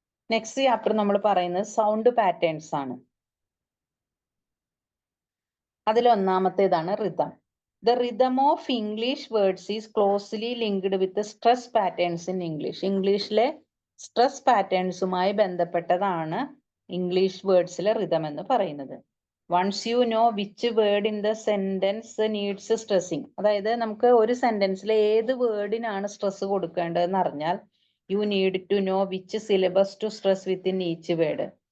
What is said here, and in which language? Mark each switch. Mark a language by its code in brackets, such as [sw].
[en] next chapter [ml] നമ്മൾ പറയുന്നത് sound patterns ആണ്. അതിൽ ഒന്നാമത്തേതാണ് rhythm. [en] The rhythm of English words is closely linked with the stress patterns in English. [ml] ഇംഗ്ലീഷിലെ stress പാറ്റേൺസുമായി ബന്ധപ്പെട്ടതാണ് English വേർഡ്സിലെ rhythm എന്ന് പറയുന്നത്. [en] once you know which word in the sentence needs stressing, [ml] അതായത് നമുക്ക് ഒരു സെന്റൻസിൽ ഏത് വേർഡിനാണ് സ്ട്രെസ് കൊടുക്കേണ്ടതെന്ന് അറിഞ്ഞാൽ [en] You need to know which syllables to stress within each word.